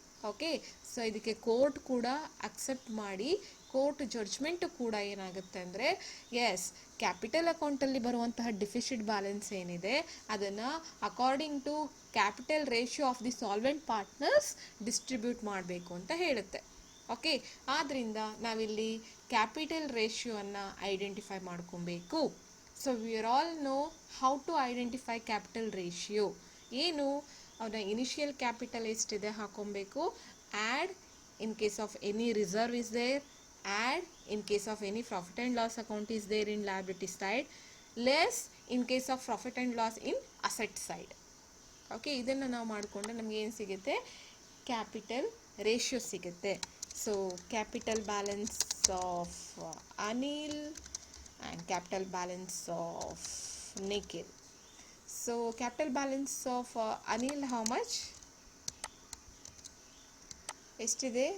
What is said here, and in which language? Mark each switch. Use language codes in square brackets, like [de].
[kn] Okay, so ಇದಕ್ಕೆ court ಕೂಡ accept ಮಾಡಿ, ಕೋರ್ಟ್ ಜಡ್ಜ್ಮೆಂಟು ಕೂಡ ಏನಾಗುತ್ತೆ ಅಂದರೆ, ಎಸ್, ಕ್ಯಾಪಿಟಲ್ ಅಕೌಂಟಲ್ಲಿ ಬರುವಂತಹ ಡಿಫಿಸಿಟ್ ಬ್ಯಾಲೆನ್ಸ್ ಏನಿದೆ ಅದನ್ನು [en] according to capital ratio of the solvent partners [kn] distribute ಮಾಡಬೇಕು ಅಂತ ಹೇಳುತ್ತೆ. ಓಕೆ, ಆದ್ದರಿಂದ ನಾವಿಲ್ಲಿ ಕ್ಯಾಪಿಟಲ್ ರೇಷಿಯೋವನ್ನು ಐಡೆಂಟಿಫೈ ಮಾಡ್ಕೊಬೇಕು. [en] So we are all know how to identify capital ratio. [kn] ಏನು, ಅವನ ಇನಿಷಿಯಲ್ ಕ್ಯಾಪಿಟಲ್ ಎಷ್ಟಿದೆ ಹಾಕೊಬೇಕು, [en] Add in case of any reserve is there, add in case of any profit and loss account is there in liability side, less in case of profit and loss in asset side. [kn] Okay, ಇದನ್ನು ನಾವು ಮಾಡಿಕೊಂಡ್ರೆ ನಮಗೆ ಏನು ಸಿಗುತ್ತೆ? Capital ratio ಸಿಗುತ್ತೆ. [en] So capital balance of Anil and capital balance of Nikhil. So capital balance of Anil how much ಎಷ್ಟಿದೆ?